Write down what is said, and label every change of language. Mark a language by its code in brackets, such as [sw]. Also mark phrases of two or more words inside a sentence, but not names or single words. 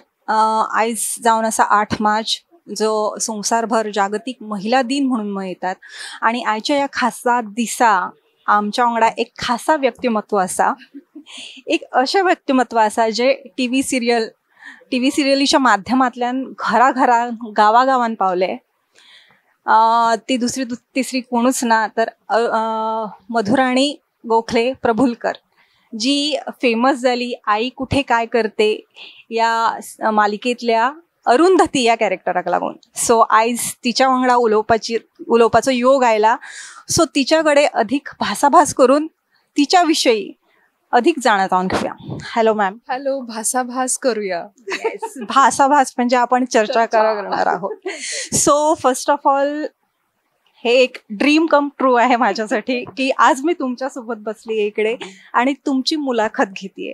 [kok] आयज जावन आसा 8 मार्च जो संवसारभर जागतिक महिला दिन म्हणून मनयतात आणि आयच्या ह्या खासा दिसा आमच्या वांगडा एक खासा व्यक्तिमत्व आसा. एक अशें व्यक्तिमत्व आसा जे टीव्ही सिरियलीच्या माध्यमांतल्यान घरा गांवांत पावले. ती दुसरी तिसरी कोणूच ना तर मधुराणी गोखले प्रभुलकर, जी फेमस झाली आई कुठे काय करते या मालिकेतल्या अरुंधती या कॅरेक्टराक लागून. सो आयज तिच्या वांगडा उलोवपाचो योग आयला. [mr] सो तिच्याकडे अधिक भासाभास करून तिच्या विषयी अधिक जाणून घेऊया. [en] Hello ma'am. [kok] हॅलो. भासाभास करूया. [mr] भासाभास म्हणजे आपण चर्चा करणार आहोत. सो [en] first of all [mr] हे एक [en] dream come true [mr] आहे माझ्यासाठी की आज मी तुमच्यासोबत बसली इकडे आणि तुमची मुलाखत घेतेय.